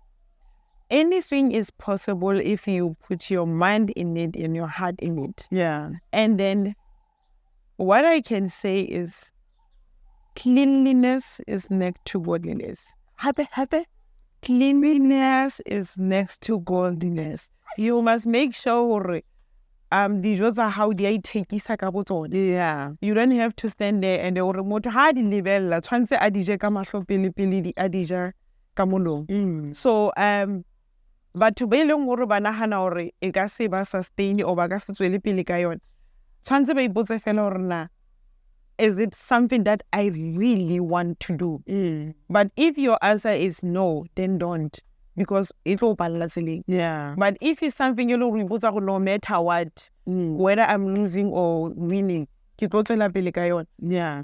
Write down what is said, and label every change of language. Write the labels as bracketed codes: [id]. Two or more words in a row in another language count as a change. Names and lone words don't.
[en] Anything is possible if you put your mind in it and your heart in it. Yeah. And then what I can say is cleanliness is next to godliness. Happy. Cleanliness is next to godliness. You must make sure [st] dijo tsa hao di a ithekisa ka botsone. [en] Yeah. You don't have to stand there and [st] gore motho ha di lebella tshwantse a dije ka mahlo pele di a dija ka molomo. So batho ba ileng gore ba nagana gore e ka se ba sustain or ba ka se tswele pele ka yona tshwantse ba ipotse fela gore na [en] is it something that I really want to do? But if your answer is no, then don't. Because it will balance. Yeah. But if it's something no matter what, whether I'm losing or winning, yeah.